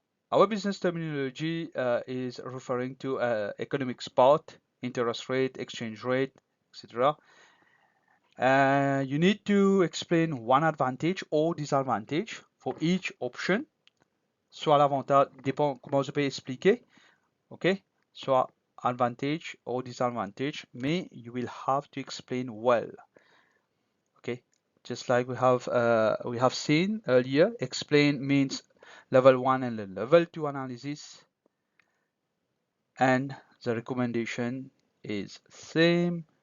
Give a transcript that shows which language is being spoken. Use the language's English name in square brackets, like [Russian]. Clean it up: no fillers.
[English] Our business terminology is referring to economic spot, interest rate, exchange rate, etc. You need to explain one advantage or disadvantage for each option. [French] Soit l'avantage, dépend comment je peux expliquer, ok? [English] Soit advantage or disadvantage, mais you will have to explain well. Okay, just like we have seen earlier, explain means level 1 and level 2 analysis, and the recommendation is same.